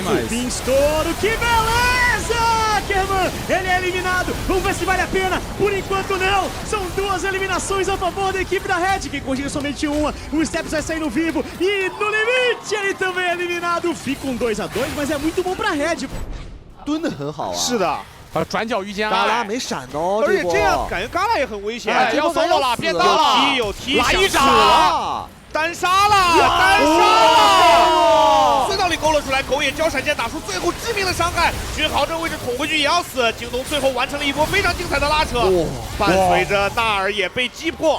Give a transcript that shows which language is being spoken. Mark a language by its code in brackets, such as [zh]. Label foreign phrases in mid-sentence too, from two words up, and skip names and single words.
[pt] Pinstouro, que beleza! Ackerman, ele é eliminado, vamos ver se vale a pena, por enquanto não, são 2 eliminações a favor da equipe da Red, quem conseguiu somente uma, o Steps vai saindo vivo e no limite ele também é eliminado, fica um 2-2, mas é muito bom pra Red. [zh] 蹲得很好啊。是的。转角遇见嘎拉没闪哦，而且这样感觉嘎拉也很危险，要走了，变大了，有踢，来一掌，单杀了，隧道里勾了出来，狗眼交闪现打出最后致命的伤害，君豪这个位置捅回去也要死，京东最后完成了一波非常精彩的拉扯，伴随着纳尔也被击破。